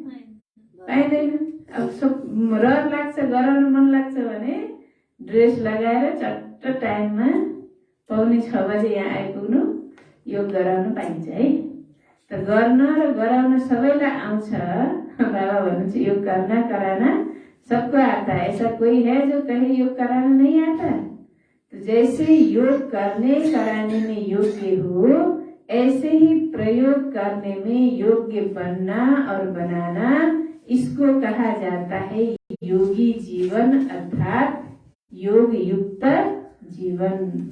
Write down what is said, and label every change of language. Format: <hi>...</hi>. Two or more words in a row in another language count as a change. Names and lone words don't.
<ne>पाइँदैन। अब रहर लाग्छ, गराउन मन लाग्छ भने ड्रेस लगाएर चट्ट टाइममा 5:45 बजे यहाँ आइपुग्नु, योग गराउन पाइन्छ है। त गर्न र गराउन सबैलाई आउँछ। बाबा भन्नुहुन्छ</ne> <hi>योग करना कराना सबको आता है, ऐसा कोई है जो कहे योग कराना नहीं आता? तो जैसे योग करने कराने में योग्य हो, ऐसे ही प्रयोग करने में योग्य बनना और बनाना, इसको कहा जाता है योगी जीवन, अर्थात योग युक्त जीवन।</hi>